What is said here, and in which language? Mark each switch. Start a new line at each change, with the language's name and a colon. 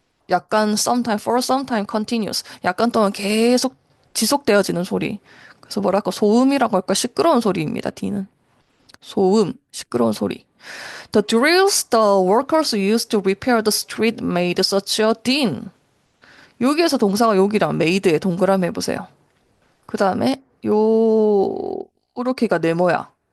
Korean: 약간
English: sometime, for sometime continuous.
Korean: 약간 동안 계속 지속되어지는 소리. 그래서 뭐랄까, 소음이라고 할까, 시끄러운 소리입니다, 딘은. 소음, 시끄러운 소리.
English: The drills the workers used to repair the street made such a din.
Korean: 여기에서 동사가 여기랑 made에 동그라미 해보세요. 그 다음에 요렇게가 네모야.